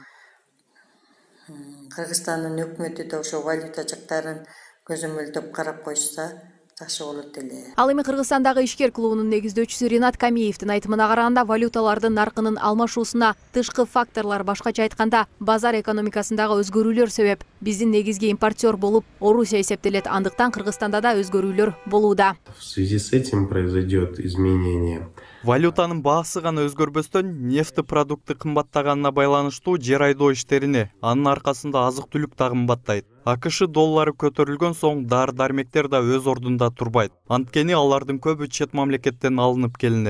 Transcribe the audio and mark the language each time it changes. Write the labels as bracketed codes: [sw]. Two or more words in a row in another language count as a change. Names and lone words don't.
[ky] Кыргызстандын өкмөтү да ошо валюта жактарын көзөмөлдөп карап койса, жакшы болот эле. Ал эми Кыргызстандагы ишкер клубунун негиздөөчүсү Ринат Камиевдин айтымына караганда, валюталардын наркынын алмашуусуна тышкы факторлор, башкача айтканда, базар экономикасындагы өзгөрүүлөр себеп. Биздин негизги импортер болуп Орусия эсептелет, андыктан Кыргызстанда да өзгөрүүлөр болууда. [ru] В связи с этим произойдет изменение. [ky] Валютанын баасы гана өзгөрбөстөн, [ru] нефти продукты [ky] кымбаттаганына байланыштуу жер айдоо иштерине, анын аркасында азык-түлүк да кымбаттайт. АКШ доллары көтөрүлгөн соң дары-дармектер да өз ордунда турбайт. Анткени алардын көбү чет мамлекеттен алынып келинет.